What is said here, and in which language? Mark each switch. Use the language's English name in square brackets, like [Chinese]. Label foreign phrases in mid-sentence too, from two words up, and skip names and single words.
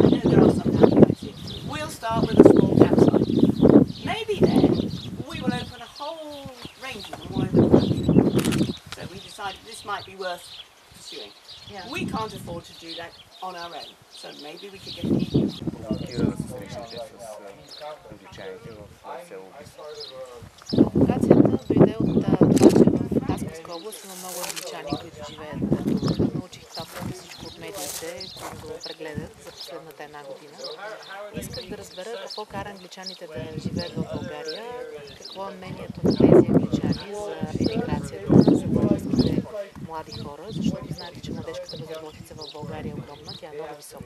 [English] I know there are some campsites. We'll start with a small campsite. Maybe then we will open a whole range of them all over the country. So we decided this might be worth pursuing. Yeah. We can't afford to do that on our own, so maybe we could get an EU. [Bulgarian] Локацията дойде от това, че в Хасковска област има много англичани, които живеят тук. Научих това преди всичко от медиите, които го прегледат за последната една година. Исках да разбера какво кара англичаните да живеят в България, какво е мнението на тези англичани за емиграцията, за българските млади хора, защото знаете, че младежката безработица в България е огромна, тя е много висока.